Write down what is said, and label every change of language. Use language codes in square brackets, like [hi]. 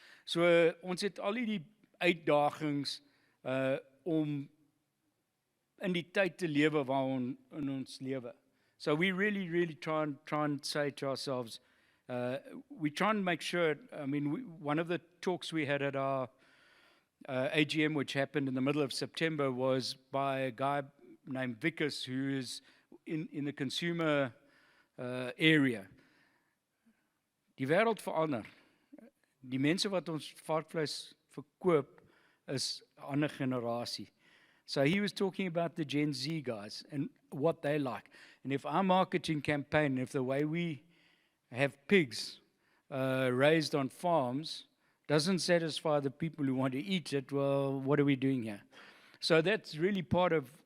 [af] So ons het al die uitdagings om in die tyd te lewe waarin in ons lewe. [en] So we really, really try and say to ourselves, we try and make sure, one of the talks we had at our AGM, which happened in the middle of September, was by a guy named Vickers, who is in the consumer area. [af] Die wêreld verander. Die mense wat ons varkvleis verkoop is 'n ander generasie. [en] So he was talking about the Gen Z guys and what they like. And if our marketing campaign, if the way we have pigs raised on farms doesn't satisfy the people who want to eat it, well, what are we doing here? So that's really part of